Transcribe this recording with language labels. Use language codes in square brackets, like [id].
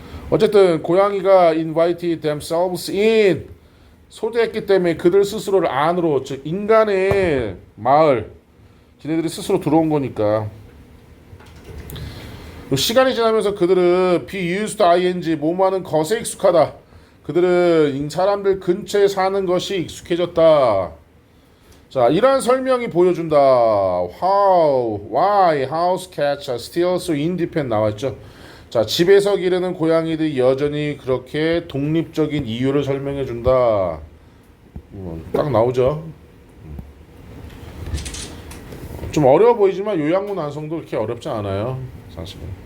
[ko] 어쨌든 고양이가 [en] invited themselves in [ko] 초대했기 때문에 그들 스스로를 안으로, 즉 인간의 마을, 지네들이 스스로 들어온 거니까. 시간이 지나면서 그들은 be used ing 뭐뭐하는 것에 익숙하다. 그들은 사람들 근처에 사는 것이 익숙해졌다. 자, 이러한 설명이 보여준다. [en] Why house cats are still so independent [ko] 나왔죠. 자, 집에서 기르는 고양이들이 여전히 그렇게 독립적인 이유를 설명해 준다. 딱 나오죠. 좀 어려워 보이지만 요양문 완성도 그렇게 어렵지 않아요. 사실은.